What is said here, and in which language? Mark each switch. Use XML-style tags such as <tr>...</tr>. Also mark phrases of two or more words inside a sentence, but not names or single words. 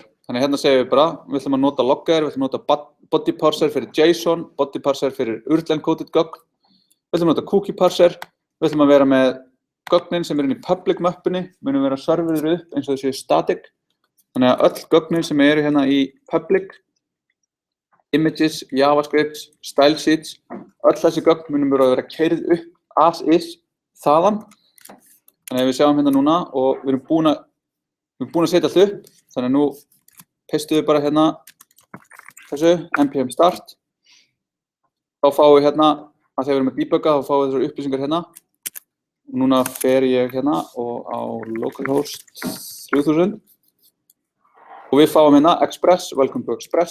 <is>Þannig hérna segjum við bara, við ætlum að nota logger, við ætlum að nota</is> <en>body parser</en> <is>fyrir JSON,</is> <en>body parser</en> <is>fyrir URL-encoded gögn, við ætlum að nota</is> <en>cookie parser,</en> <is>við ætlum að vera með gögnin sem inn í public möppunni, munum vera serverður upp eins og þessi static. Þannig að öll gögnin sem eru hérna í</is> <en>public, images, javascript, style sheets,</en> <is>öll þessi gögn munum vera keyrð upp</is> <en>as is</en> <is>þaðan. Þannig að við sjáum hérna núna og við erum búin að setja allt upp, þannig að nú pestum við bara hérna þessu,</is> <en>npm start.</en> <is>Þá fáum við hérna, að þegar við erum að debugga, þá fáum við þessar upplýsingar hérna. Núna fer ég hérna og á localhost 3000 og við fáum hérna Express,</is> <en>welcome to Express.</en>